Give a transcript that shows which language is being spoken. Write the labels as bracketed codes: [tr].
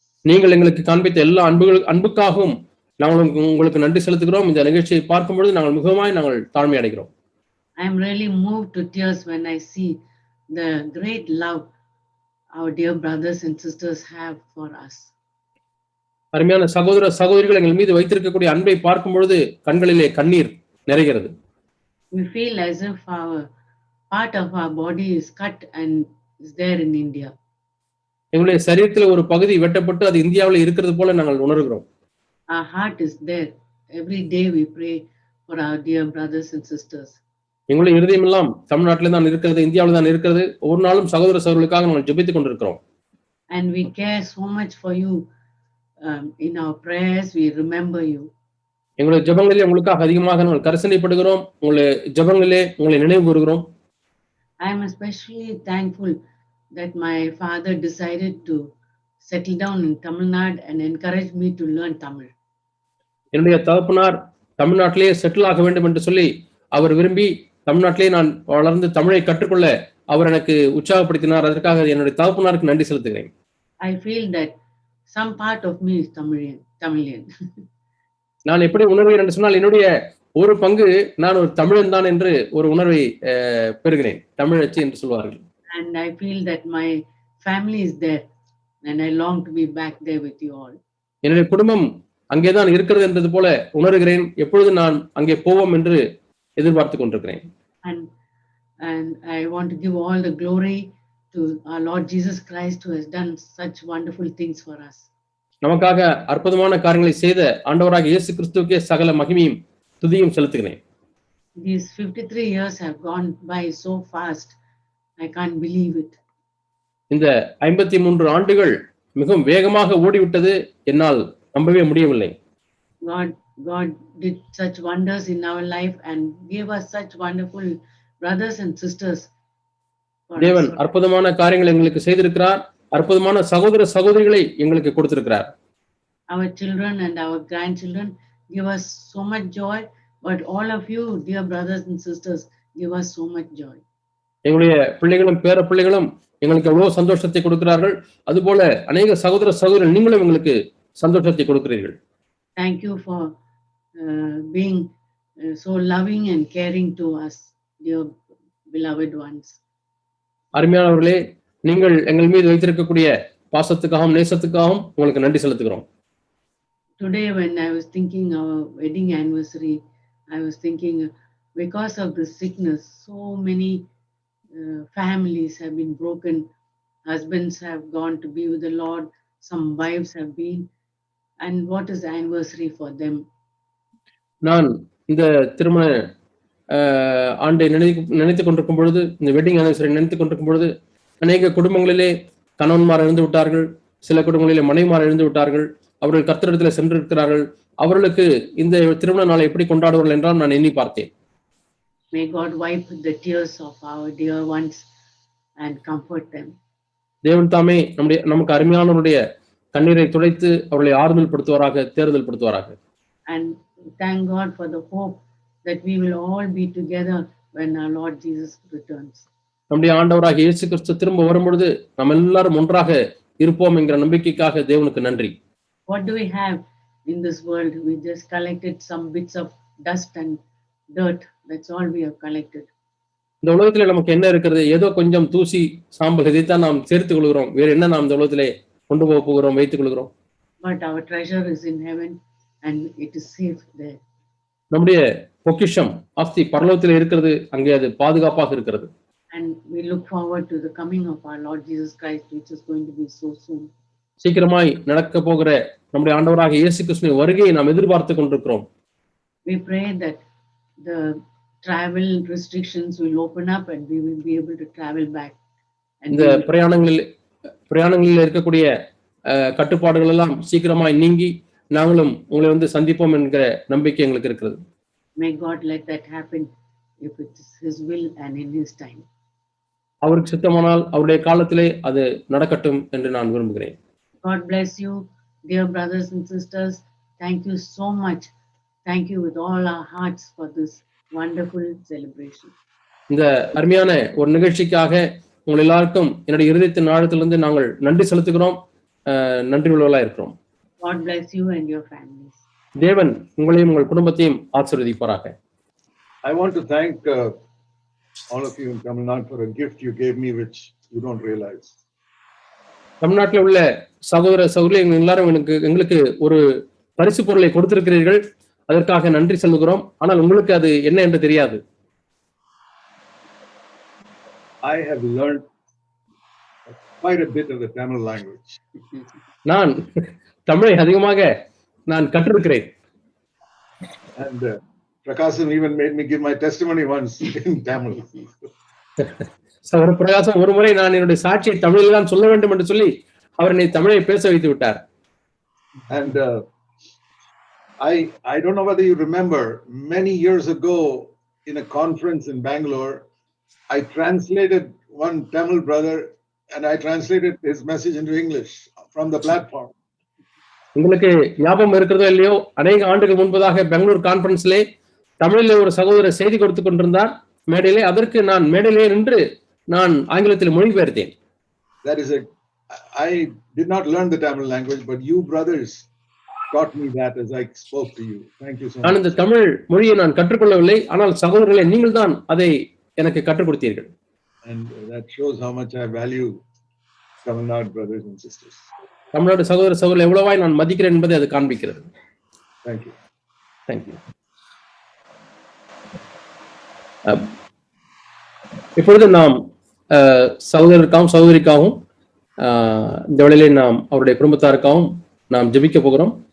[ta] நீங்கள் எங்களுக்கு காண்பித்த எல்லா அன்புக்காகவும் நாங்கள் உங்களுக்கு நன்றி செலுத்துகிறோம். இந்த நிகழ்ச்சியை பார்க்கும் பொழுது நாங்கள் தாழ்மை அடைகிறோம். [en] I am really moved to tears when I see the great love our dear brothers and sisters have for us. [ta] அருமையான சகோதர சகோதரிகள் எங்கள் மீது வைத்திருக்கக்கூடிய அன்பை பார்க்கும் பொழுது கண்களிலே கண்ணீர் நிறைகிறது. [en] We feel as if our part of our body is cut and is there in India. [ta] எங்களுடைய சரீரத்துல ஒரு பகுதி வெட்டப்பட்டு அது இந்தியாவில் இருக்கிறது போல நாங்கள் உணர்கிறோம். [en] Our heart is there. Every day we pray for our dear brothers and sisters. [ta] எங்களுடைய இருதயம் எல்லாம் தமிழ்நாட்டில தான் இருக்கிறது, இந்தியாவில் தான் இருக்கிறது. ஒரு நாளும் சகோதர சகோதரர்களுக்காக நாங்கள் ஜெபித்துக் கொண்டிருக்கிறோம். [en] And we care so much for you. In our prayers we remember you. [ta] எங்களுடைய ஜெபங்களிலே உங்களுக்காக அதிகமாக நாங்கள் கரிசனைப்படுகிறோம். உங்களுடைய ஜெபங்களிலே உங்களை நினைவு கூறுகிறோம். [en] I am especially thankful that my father decided to settle down in Tamil Nadu and encouraged me to learn Tamil. [ta] என்னுடைய தகப்பனார் தமிழ்நாட்டிலேயே செட்டில் ஆக வேண்டும் என்று சொல்லி அவர் விரும்பி தமிழ்நாட்டிலே நான் வளர்ந்து தமிழை கற்றுக்கொள்ள அவர் எனக்கு உற்சாகப்படுத்தினார். அதற்காக என்னுடைய தகப்பனாருக்கு நன்றி செலுத்துகிறேன். [en] I feel that some part of me is Tamilian. [ta] நான் எப்படி உணர்வேன் என்று சொன்னால் என்னுடைய ஒரு பங்கு நான் ஒரு தமிழன் தான் என்று ஒரு உணர்வை பெறுகிறேன். தமிழச்சி என்று சொல்வார்கள். [en] And I feel that my family is there and I long to be back there with you all. [ta] என்னுடைய குடும்பம் அங்கேதான் இருக்கிறது என்றது போல உணர்கிறேன். எப்பொழுது நான் அங்கே போவோம் என்று எதிர்பார்த்து கொண்டிருக்கிறேன். [en] And I want to give all the glory to our Lord Jesus Christ who has done such wonderful things for us. [ta] நமக்காக அற்புதமான காரியங்களை செய்த ஆண்டவராக இயேசு கிறிஸ்துவுக்கே சகல மகிமையும் துதியும் செலுத்துகிறேன். [en] These 53 years have gone by so fast. I can't believe it. [ta] இந்த 53 ஆண்டுகள் மிகவும் வேகமாக ஓடிவிட்டது. என்னால் நம்பவே முடியவில்லை. [en] God did such wonders in our life and gave us such wonderful brothers and sisters. [ta] தேவன் அற்புதமான காரியங்களை எங்களுக்கு செய்திருக்கிறார். அற்புதமான சகோதர சகோதரிகளை எங்களுக்கு கொடுத்திருக்கிறார். [en] Our children and our grandchildren give us so much joy, but all of you, dear brothers and sisters, give us so much joy. [ta] எங்களுடைய பிள்ளைகளும் பேர பிள்ளைகளும் எங்களுக்கு எவ்வளவு சந்தோஷத்தை கொடுக்கிறார்கள். அதுபோல அநேக சகோதர சகோதரர்கள் நீங்களும் எங்களுக்கு சந்தோஷத்தை கொடுக்கிறீர்கள். [en] Thank you for being so loving and caring to us, dear beloved ones. [ta] அருமையானவர்களே, நீங்கள் எங்கள் மீது வைத்திருக்கக்கூடிய பாசத்துக்காகவும் நேசத்துக்காகவும் உங்களுக்கு நன்றி செலுத்துகிறோம். [en] Today when I was thinking our wedding anniversary, I was thinking because of the sickness, so many families have been broken. Husbands have gone to be with the Lord. Some wives have been. And what is the anniversary for them? [ta] நான் இந்த திருமண ஆண்டை நினைத்துக் கொண்டிருக்கும் பொழுது, இந்த wedding anniversary நினைத்துக் கொண்டிருக்கும் பொழுது, அநேக குடும்பங்களிலே கணவன்மார் இழந்து விட்டார்கள். சில குடும்பங்களிலே மனைவிமார் இழந்து விட்டார்கள். அவர்கள் கர்த்தரிடத்தில் சென்றிருக்கிறார்கள். அவர்களுக்கு இந்த திருமண நாளை எப்படி கொண்டாடுவார்கள் என்றால் நான் எண்ணி பார்த்தேன். [en] May God wipe the tears of our dear ones and comfort them. [ta] தேவன் தாமே நமக்கு அருமையானவருடைய கண்ணீரை துடைத்து அவர்களை ஆறுதல் படுத்துவாராக, தேர்தல் படுத்துவாராக. [en] And thank God for the hope that we will all be together when our Lord Jesus returns. [ta] நம்முடைய ஆண்டவராக இயேசு கிறிஸ்து திரும்ப வரும்பொழுது நாம் எல்லாரும் ஒன்றாக இருப்போம் என்கிற நம்பிக்கைக்காக தேவனுக்கு நன்றி. [en] What do we have in this world? We just collected some bits of dust and dirt. That's all we have collected. [ta] இந்த உலகத்திலே நமக்கு என்ன இருக்கிறது? ஏதோ கொஞ்சம் தூசி சாம்பல், இதைத்தான் நாம் சேர்த்துக் கொள்கிறோம். வேற என்ன நாம் இந்த உலகத்திலே கொண்டு போக போகிறோம், வைத்துக் கொள்கிறோம்? [en] But our treasure is in heaven and it is safe there. [ta] நம்முடைய பொக்கிஷம் ஆஸ்தி பரலோகத்திலே இருக்கிறது, அங்கே அது பாதுகாப்பாக இருக்கிறது. [en] And we look forward to the coming of our Lord Jesus Christ, which is going to be so soon. [ta] சீக்கிரமாய் நடக்க போகிற நம்முடைய ஆண்டவராக இயேசு கிறிஸ்துவின் வருகையை நாம் எதிர்பார்த்து கொண்டிருக்கிறோம். [en] We pray that the travel restrictions will open up and we will be able to travel back. [ta] இந்த பிரயாணங்களில் இருக்கக்கூடிய கட்டுப்பாடுகள் எல்லாம் சீக்கிரமாய் நீங்கி நாங்களும் உங்களை வந்து சந்திப்போம் என்கிற நம்பிக்கை எங்களுக்கு இருக்கிறது. [en] May God let that happen if it is His will and in His time. [ta] அவருக்கு சித்தமானால் அவருடைய காலத்திலே அது நடக்கட்டும் என்று நான் விரும்புகிறேன். [en] God bless you, dear brothers and sisters. Thank you so much. Thank you with all our hearts for this wonderful celebration. [ta] இந்த அருமையான ஒரு நிகழ்ச்சிக்காக உங்கள் எல்லாருக்கும் என்னுடைய இருதயத்தின் ஆழத்திலிருந்து நாங்கள் நன்றி செலுத்துகிறோம், நன்றி உள்ளவர்களாக இருக்கிறோம். [en] God bless you and your families. [ta] தேவன் உங்களையும் உங்கள் குடும்பத்தையும் ஆசீர்வதிப்பாராக. [en] I want to thank all of you in Tamil Nadu for a gift you gave me which you don't realize. [ta] தமிழ்நாட்டில் உள்ள சகோதர சகோதரி எல்லாரும் எங்களுக்கு ஒரு பரிசு பொருளை கொடுத்திருக்கிறீர்கள். அதற்காக நன்றி சொல்லுகிறோம். ஆனால் உங்களுக்கு அது என்ன என்று தெரியாது. [en] I have learned quite a bit of the Tamil language. [ta] நான் தமிழை அதிகமாக நான் கற்றிருக்கிறேன். [en] And Prakasam even made me give my testimony once in Tamil. [ta] சகோதரர் பிரகாசம் ஒரு முறை நான் என்னுடைய சாட்சியை தமிழில் தான் சொல்ல வேண்டும் என்று சொல்லி அவர் என்னை தமிழை பேச வைத்து விட்டார். [en] And I don't know whether you remember, many years ago in a conference in Bangalore, I translated one Tamil brother and I translated his message into English from the platform. [ta] உங்களுக்கு ஞாபகம் இருக்கிறதோ இல்லையோ, அநேக ஆண்டுகள் முன்பதாக பெங்களூர் கான்பரன்ஸ்லே தமிழிலே ஒரு சகோதரர் செய்தி கொடுத்து கொண்டிருந்தார் மேடையிலே. அதற்கு நான் மேடையிலே நின்று நான் ஆங்கிலத்தில் மொழிபெயர்த்தேன். [en] That is I did not learn the Tamil language, but you brothers taught me that as I spoke to you. Thank you so much. [ta] நான் இந்த தமிழ் மொழியை நான் கற்றுக்கொள்ளவில்லை, ஆனால் சகோதரர்களே நீங்கள் தான் அதை எனக்கு கற்றுக் கொடுத்தீர்கள். [en] And that shows how much I value Tamil Nadu brothers and sisters. [ta] Tamil Nadu சகோதர சகோதரர்கள் எவ்வளவாய் நான் மதிக்கிறேன் என்பதை அது காண்பிக்கிறது. [en] Thank you. Thank you. [ta] இப்பொழுது நாம் சகோதரருக்காகவும் சகோதரிக்காகவும் இந்த வேளையிலே நாம் அவருடைய குடும்பத்தாருக்காகவும் நாம் ஜெபிக்க போகிறோம்.